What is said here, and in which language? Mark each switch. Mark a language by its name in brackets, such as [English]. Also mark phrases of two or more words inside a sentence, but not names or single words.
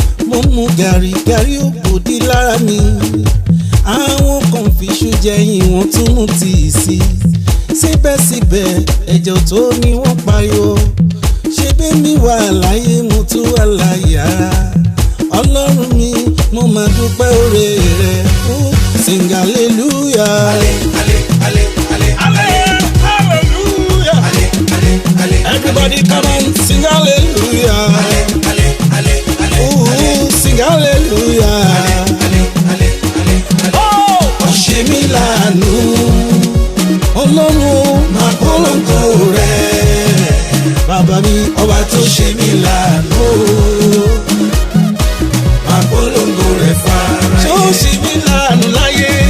[Yoruba] Mo ń mu gàrí, gàrí ò gbòdì lára mi. Àwọn kan fi iṣu jẹ yín, wọ́n tún mú tíì sí. Síbẹ̀síbẹ̀, ẹ̀jẹ̀ tó ni wọ́n pariwo. Ṣé bẹ́ẹ̀ mi wà láyé, mo tún wà láyé ara? Ọlọ́run mi, mo máa dúpẹ́ oore rẹ. Ó, [English] sing hallelujah. Ale, ale, ale, ale, ale. Ale, hallelujah. Ale, ale, ale, ale. Everybody come and sing hallelujah. Ale, ale, ale, ale, ale. Ooh, sing hallelujah. Ale, ale, ale, ale, ale. [Yoruba] Oh, Ó ṣe mí láàánú. Ọlọ́run o, Máa polongo rẹ̀. Bàbá mi, Ọba tó ṣe mí láàánú. Máa polongo rẹ̀ fáráyé. ṣé ó ṣe mí láàánú láyé?